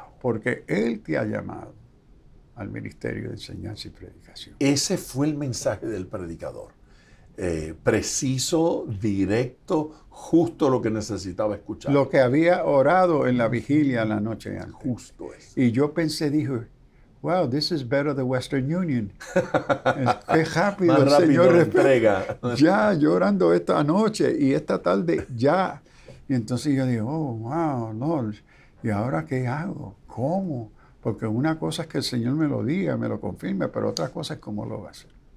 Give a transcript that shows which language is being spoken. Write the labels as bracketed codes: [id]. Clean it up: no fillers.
[es] Porque Él te ha llamado al ministerio de enseñanza y predicación. Ese fue el mensaje del predicador. Preciso, directo, justo lo que necesitaba escuchar. Lo que había orado en la vigilia la noche antes. Justo es. Y yo pensé, dije, [en] wow, this is better than Western Union. [es] Qué rápido Más el rápido Señor la entrega. ya llorando esta noche y esta tarde ya. Y entonces yo digo, [en] oh, wow, Lord, [es] ¿y ahora qué hago? ¿Cómo? Porque una cosa es que el Señor me lo diga, me lo confirme, pero otra cosa es cómo lo va a hacer.